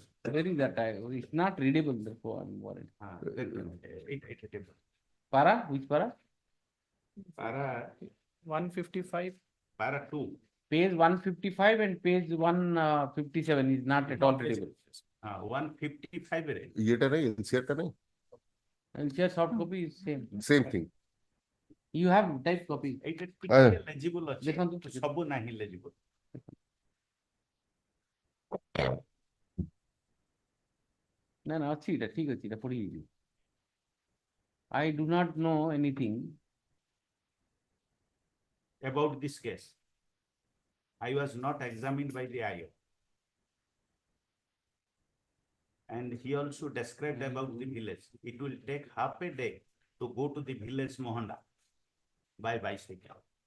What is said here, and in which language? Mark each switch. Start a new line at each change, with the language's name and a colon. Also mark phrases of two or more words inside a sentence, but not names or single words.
English: Where is that? It's not readable, therefore I'm worried. Para? Which para? Para 155. Para 2. Page 155 and page 157 is not at all readable. 155.
Odia: ଇଏଟା ନାହିଁ NCR ଟା ନାହିଁ.
English: NCR soft copy is same. Same thing. You have type copy.
Odia: Legible ଅଛି. ସବୁ ନାହିଁ legible. No, ଅଛି ଏଟା ଠିକ ଅଛି ଏଟା ପଢି ହେଇଯିବ.
English: I do not know anything about this case. I was not examined by the IO. And he also described about the village. It will take half a day to go to the village Mohanda by bicycle.